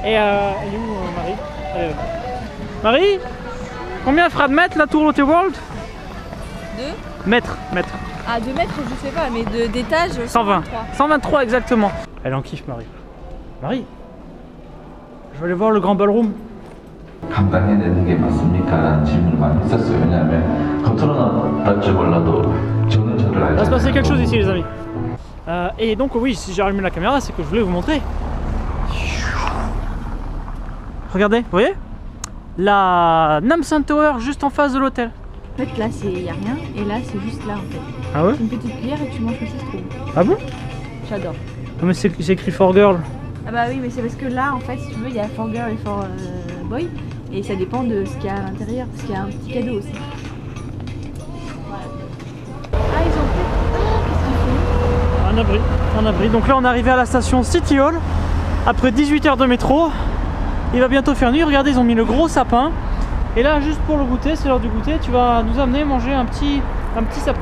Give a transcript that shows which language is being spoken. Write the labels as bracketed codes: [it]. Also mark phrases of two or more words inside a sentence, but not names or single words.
[fr] Et elle est où Marie? Elle est là. Marie, combien fera de mètres la tour Lotte World? 2 Mètres. Ah, 2 mètres, je sais pas, mais d'étage 120. 123 exactement. Elle en kiffe Marie. Marie, je vais aller voir le grand ballroom. [ko] 감당해야 되는 게 맞습니까? 라는 질문을 많이 했었어요. 왜냐하면 겉으로는 어떨지 몰라도 저는 저를 [fr] Il va se [ko] 알지 [fr] passer quelque chose [ko] 않아요. [fr] ici les amis. Et donc oui, si j'ai allumé la caméra, c'est que je voulais vous montrer. Regardez, vous voyez? La Namsan Tower juste en face de l'hôtel. En fait, là, il y a rien, et là, c'est juste là, en fait. Ah ouais? Une petite cuillère et tu manges comme ça, c'est trop bon. Ah bon? J'adore. Non mais c'est écrit [en] for girl. [fr] Ah bah oui, mais c'est parce que là, en fait, si tu veux, il y a [en] for girl [fr] et [en] for boy, [fr] et ça dépend de ce qu'il y a à l'intérieur, parce qu'il y a un petit cadeau aussi. Voilà. Ah, ils ont fait... Ah, qu'est-ce qu'ils font? Un abri. Donc là on est arrivé à la station City Hall. Après 18 heures de métro. Il va bientôt faire nuit. Regardez, ils ont mis le gros sapin. Et là, juste pour le goûter, c'est l'heure du goûter, tu vas nous amener manger un petit sapin.